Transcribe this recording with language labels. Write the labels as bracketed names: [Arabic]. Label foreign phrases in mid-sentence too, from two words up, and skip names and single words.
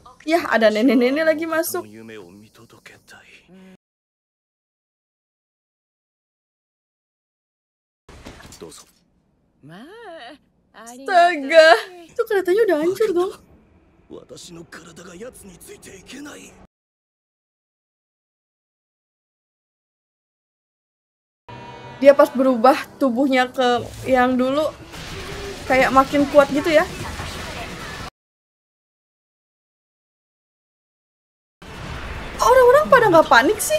[Indonesian] Yah, ada nenek-nenek lagi masuk. [Japanese] 夢を見届けたい。どうぞ。 [Indonesian] Astaga, itu keretanya udah hancur dong. [Japanese] 私の体が奴についていけない。 [Indonesian] Dia pas berubah tubuhnya ke yang dulu kayak makin kuat gitu ya. Orang-orang pada nggak panik sih?